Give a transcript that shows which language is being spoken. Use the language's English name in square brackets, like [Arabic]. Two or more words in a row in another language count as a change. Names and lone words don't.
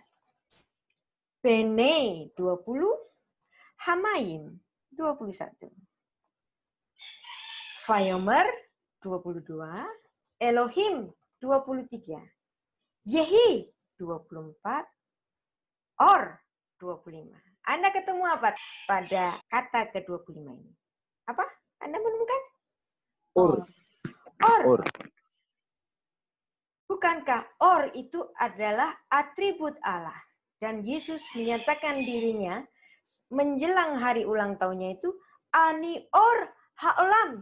[Hebrew] Bene 20, Hamayim 21, Vayomer 22, Elohim 23, Yehi 24, Or 25. [Indonesian] Anda ketemu apa pada kata ke-25 ini? Apa? Anda menemukan? [Hebrew] Or. Or. [Indonesian] Bukankah Or itu adalah atribut Allah? Dan Yesus menyatakan dirinya menjelang hari ulang tahunnya itu [Hebrew] אני אור העולם.